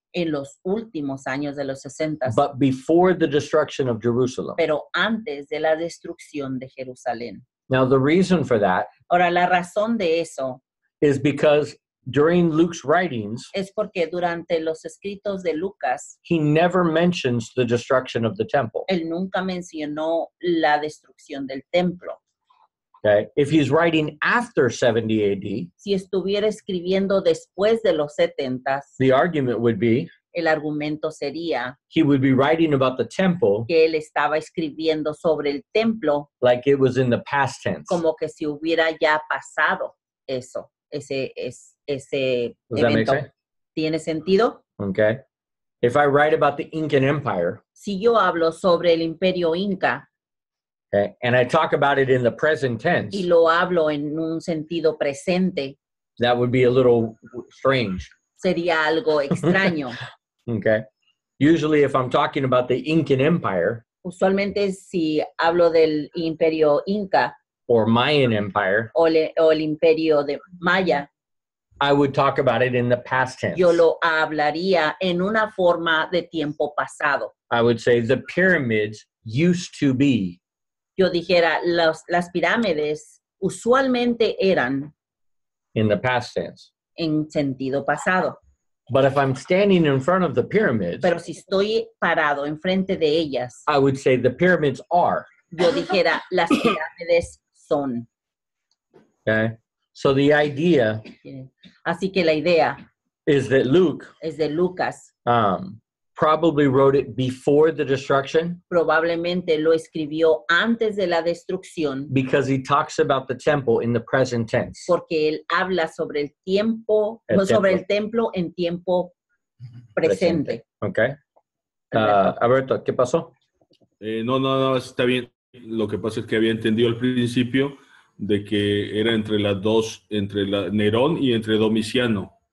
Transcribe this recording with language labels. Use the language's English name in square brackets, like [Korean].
[Spanish] en los últimos años de los 60, [English] but before the destruction of Jerusalem. [Spanish] pero antes de la destrucción de Jerusalén. [English] Now, the reason for that [Spanish] Ahora, la razón de eso [English] is because during Luke's writings, [Spanish] es porque durante los escritos de Lucas, [English] he never mentions the destruction of the temple. [Spanish] él nunca mencionó la destrucción del templo. [English] Okay? If he's writing after 70 AD, [Spanish] Si estuviera escribiendo después de los 70, [English] the argument would be [Spanish] el argumento sería [English] he would be writing about the temple [Spanish] que él estaba escribiendo sobre el templo [English] like it was in the past tense. [Spanish] como que si hubiera ya pasado eso, ese [English] Does that make [Spanish] evento. [English] sense? [Spanish] ¿Tiene sentido? [English] Okay. If I write about the Incan Empire, [Spanish] Si yo hablo sobre el imperio inca [English] okay, and I talk about it in the present tense, [Spanish] y lo hablo en un sentido presente, [English] that would be a little strange. [Spanish] sería algo extraño. [English] Okay. Usually, if I'm talking about the Incan Empire [Spanish] Usualmente si hablo del imperio inca [English] or Mayan Empire, [Spanish] o el imperio de Maya, [English] I would talk about it in the past tense. [Spanish] yo lo hablaría en una forma de tiempo pasado. [English] I would say the pyramids used to be, [Spanish] Yo dijera, las pirámides usualmente eran [English] in the past tense. [Spanish] en sentido pasado. [English] But if I'm standing in front of the pyramids, [Spanish] Pero si estoy parado enfrente de ellas, [English] I would say the pyramids are. [Spanish] yo dijera, las pirámides son. [English] Okay. So the idea [Spanish] Así que la idea [English] is that Luke [Spanish] es de Lucas. [English] probably wrote it before the destruction [Spanish] Probablemente lo escribió antes de la destrucción [English] because he talks about the temple in the present tense. [Spanish] porque él habla sobre el tiempo, El sobre templo. el templo en tiempo presente. Okay. Alberto, ¿qué pasó? No, está bien. Lo que pasa es que había entendido al principio de que era entre las dos, entre Nerón y entre Domiciano,